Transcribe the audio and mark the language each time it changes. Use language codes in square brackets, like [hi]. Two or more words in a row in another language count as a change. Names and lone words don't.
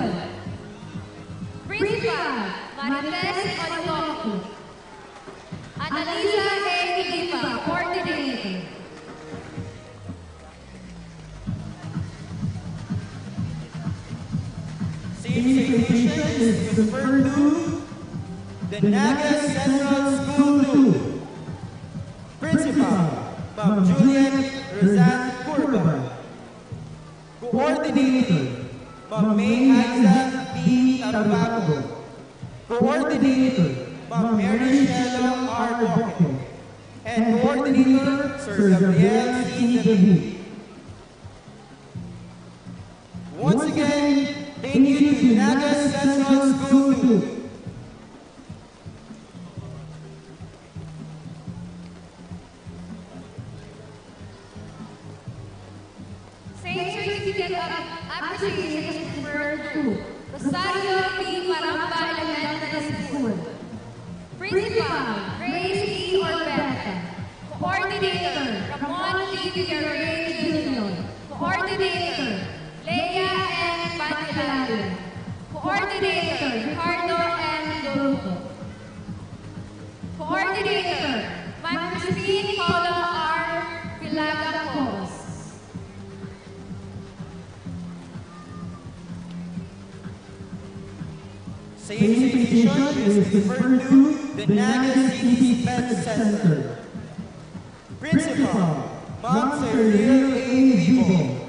[en] Principal, Marites Olivoco. Annalisa A. Ilipa, Coordinator. Same citation is referred to the Naga Central School 2. Principal, Ma'am Juliet Rizal Curva. Coordinator, Ma'am May Aiza P. Tabago. Coordinator, Ma'am Mary Shelo R. Boque. And Coordinator, Sir Gabriel C. David. Once again, thank you to Naga Central School 2. Same certificate of appreciation is referred to Rosario P. Maramba Elementary School. Principal, Grace E. Orbeta. Coordinator, Ramon P. Villarreal Jr. Coordinator, Leia N. Panganiban. Coordinator, Ricardo M. Dulco. Coordinator, Ma'am Christine Paula R. Pilagacos. Same citation is referred to the Naga City Pet Center. Principal, Ma'am Serlio A. Vivo.